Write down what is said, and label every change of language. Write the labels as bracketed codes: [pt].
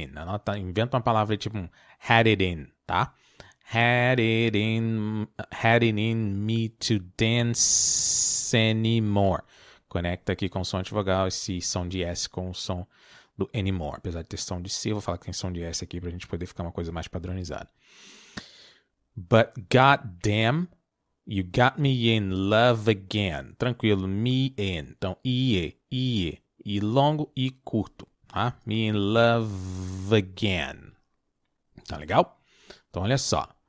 [pt] Anota, inventa uma palavra tipo [en] had it in, [pt] tá? [en] Had it in me to dance anymore. [pt] Conecta aqui com o som de vogal, esse som de S com o som do anymore. Apesar de ter som de C, eu vou falar que tem som de S aqui pra gente poder ficar uma coisa mais padronizada. [en] But goddamn, you got me in love again. [pt] Tranquilo, [en] me in. [pt] Então, IE. E longo e curto. Tá? [en] Me in love again. [pt] Tá legal? Então, olha só.